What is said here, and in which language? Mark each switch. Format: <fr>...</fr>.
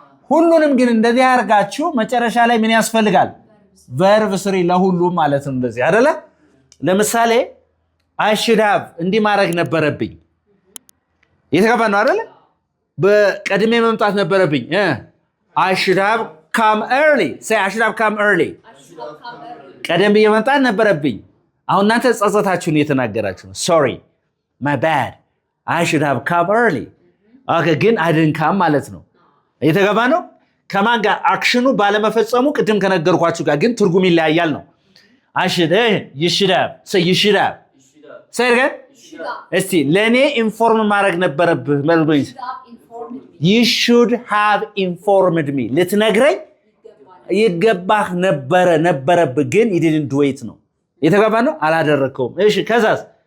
<am>ሁሉንም ግን እንደዚህ አድርጋችሁ መጨረሻ ላይ ምን ያስፈልጋል? verb 3 ለሁሉም ማለት ነው። እንደዚህ አይደለ? ለምሳሌ</am> <en>I should have</en> <am>እንዲህ ማድረግ ነበረብኝ። የተገባ ነው አይደለ? በቀድሜ መምጣት ነበረብኝ።</am> <en>I should have come early. Say I should have come early.</en> <am>ቀደም ብዬ መምጣት ነበረብኝ። አሁን እናንተ ጸጸታችሁን እየተናገራችሁ ነው።</am> <en>sorry my bad I should have come early.</en> <am>okay ግን</am> <en>I didn't come</en> <am>ማለት ነው። እየተገባ ነው። ከማን ጋር አክሽኑ ባለመፈጸሙ ቅድም ከነገርኳችሁ ጋር ግን ትርጉም ይለያያል ነው። I should you should have say you should have say again እስቲ ለኔ ኢንፎርም ማድረግ ነበረብህ መልበይ</am> <en>you should have informed me</en> <am>ልትነግረኝ ይገባህ ነበረብህ ግን</am> <en>you didn't do it</en> <am>ነው። የተገባ ነው። አላደረከውም። እሺ ከዛስ</am>